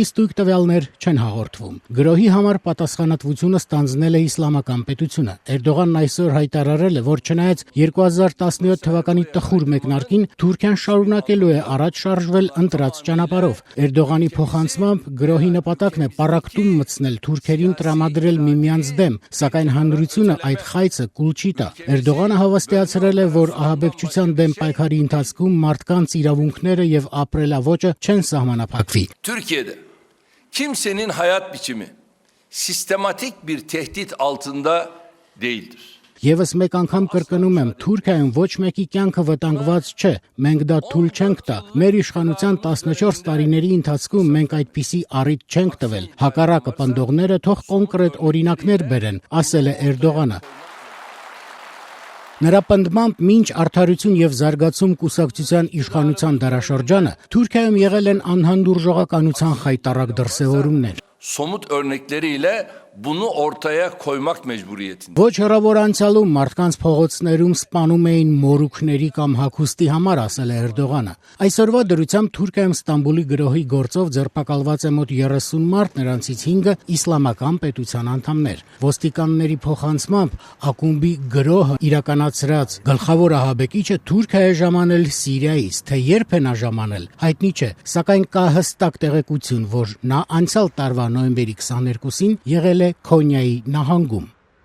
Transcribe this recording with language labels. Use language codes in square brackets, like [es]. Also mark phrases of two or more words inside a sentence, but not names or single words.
[hy] ստույգ տվյալներ չեն հաղորդվում։ Գրոհի համար պատասխանատվությունը ստանձնել է իսլամական պետությունը։ Էրդողանն այսօր հայտարարել է, որ չնայած 2017 թվականի տխուր մեկնարկին Թուրքիան շարունակելու է առաջ շարժվել ընտրած ճանապարհով։ Էրդողանի փոխանցմամբ գրոհի նպատակն է պառակտում մտցնել թուրքերին տրամադրել միմյանց դեմ, սակայն հանրությունը այդ խայծը կուլ չի տա։ Էրդողանը հավաստիացրել է, որ ահաբեկչության դեմ պայքարի ընթացքում մարդկանց իրավունքները եւ ապրելավոճը չեն սահմանափակվի։ [tr] Türkiye'de kimsenin hayat biçimi sistematik bir tehdit altında değildir. [hy] Եվս մեկ անգամ կրկնում եմ, Թուրքիայում ոչ մեկի կյանքը վտանգված չէ, մենք դա թույլ չենք տա։ Մեր իշխանության 14 տարիների ընթացքում մենք այդպիսի առիթ չենք տվել։ Հակառակը պնդողները թող կոնկրետ օրինակներ բերեն, ասել է Էրդողանը։ Նրա պնդմամբ մինչ Արդարություն եւ զարգացում կուսակցության իշխանության դարաշրջանը Թուրքիայում եղել են անհանդուրժողականության խայտառակ դրսևորումներ։ [tr] Somut örnekleriyle bunu ortaya koymak mecburiyetinde. [hy] Ոչ հեռավոր անցյալում մարդկանց փողոցներում սպանում էին մորուքների կամ հագուստի համար, ասել է Էրդողանը։ Այսօրվա դրությամբ Թուրքիայում Ստամբուլի գրոհի գործով ձերբակալված է մոտ 30 մարդ, նրանցից 5-ը իսլամական պետության անդամներ։ Ոստիկանների փոխանցմամբ ակումբի գրոհը իրականացրած գլխավոր ահաբեկիչը Թուրքիա է ժամանել Սիրիայից, թե երբ է նա ժամանել, հայտնի չէ, սակայն կա հստակ տեղեկություն, որ նա անցյալ տարվա նոյեմբերի 22-ին եղել է Քոնյայի նահանգում։